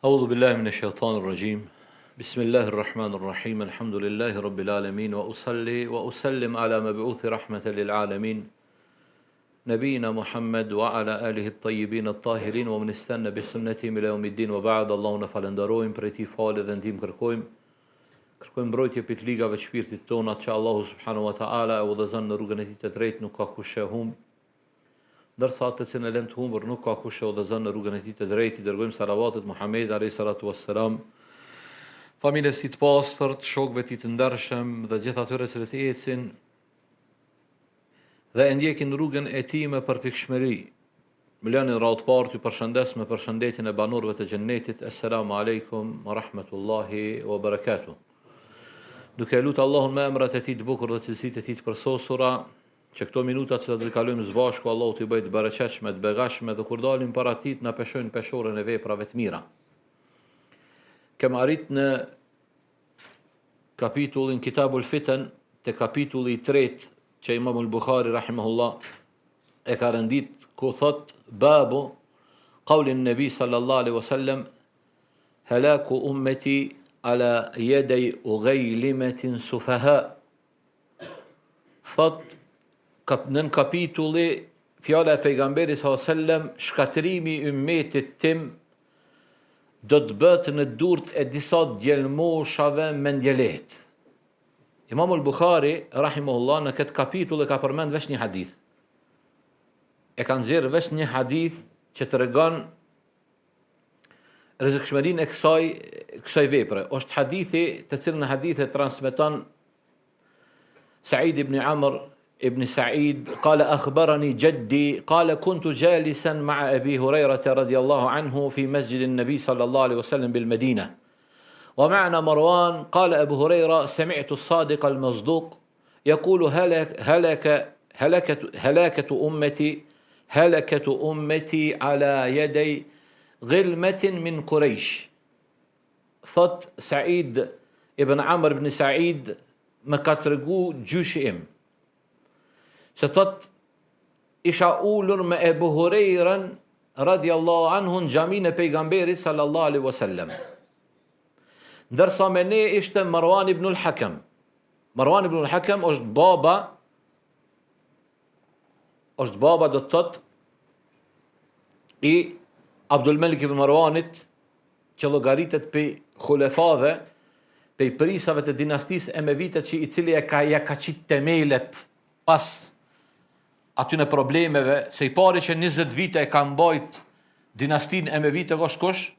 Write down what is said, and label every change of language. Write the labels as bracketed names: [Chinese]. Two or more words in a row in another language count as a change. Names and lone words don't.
[Arabic] أعوذ بالله من الشيطان الرجيم بسم الله الرحمن الرحيم الحمد لله رب العالمين وأصلي وأسلم على مبعوث رحمة للعالمين نبينا محمد وعلى آله الطيبين الطاهرين ومن استنى بسنتهم إلى يوم الدين وبعد اللهم [Albanian] falenderojmë për ti falë dhe ndihmë kërkojmë mbrojtje për të ligave të shpirtit tona që Allahu [Arabic] سبحانه وتعالى [Albanian] e udhëzon në rrugën e tij të drejtë, nuk ka kush e humb. Ndërsa atë që në lënë të humbur nuk ka kush e udhëzon në rrugën e tij të drejtë. I dërgojmë salavatet Muhamedit [Arabic] عليه الصلاة والسلام, [Albanian] familjes së tij të pastërt, shokëve të tij të ndershëm dhe gjithë atyre që ecin dhe e ndjekin rrugën e tij me përpikshmëri. Më lëni radhë të parë t'ju përshëndes me përshëndetjen e banorëve të xhennetit. [Arabic] السلام عليكم ورحمة الله وبركاته. [Albanian] Duke lutur Allahun me emrat e tij të bukur dhe cilësitë e tij të përsosura, që këto minuta që do të kalojmë së bashku Allahu t'i bëjë të bereqetshme, të begashme dhe kur dalim para tij na peshojnë peshorën e veprave të mira. Kemë arrit në kapitullin Kitabul Fitan, te kapitulli i tretë që Imam al-Bukhari rahimahullah e ka rëndit ku thot [Arabic] باب قول النبي صلى الله عليه وسلم هلاك أمتي على يدي أغيلمة سفهاء. [Albanian] Thot në kapitulli fjala e pejgamberit [Arabic] صلى الله عليه وسلم, [Albanian] shkatërimi i ummetit tim do të bëhet në durt e disa djelmoshave mendjelehtë. Imam al-Bukhari rahimahullah në këtë kapitull e ka përmend veç një hadith. E ka nxjerrë veç një hadith që tregon rrezikshmërinë e kësaj vepre. Është hadithi të cilën hadith e transmeton [Arabic] Sa'id ibn Amr ابن سعيد قال أخبرني جدي قال كنت جالسا مع أبي هريرة رضي الله عنه في مسجد النبي صلى الله عليه وسلم بالمدينة ومعنا مروان. قال أبو هريرة سمعت الصادق المصدوق يقول هلكة أمتي على يدي غلمة من قريش. [Albanian] Thot Said ibn Amr ibn Said më ka tregu gjyshi im se thot isha ulur me Ebu Hurejrën [Arabic] رضي الله عنه [Albanian] në xhamin e pejgamberit [Arabic] صلى الله عليه وسلم. [Albanian] Ndërsa me ne ishte Marwan ibn al-Hakam. Marwan ibn al-Hakam është baba do të thot i Abdul Malik ibn Marwanit, që llogaritet pe xulefave, pe prisave të dinastisë Emevitet, që i cili ka qit temelet pas aty në problemeve, se i pari që 20 vite e ka mbajt dinastin Emevite është kush?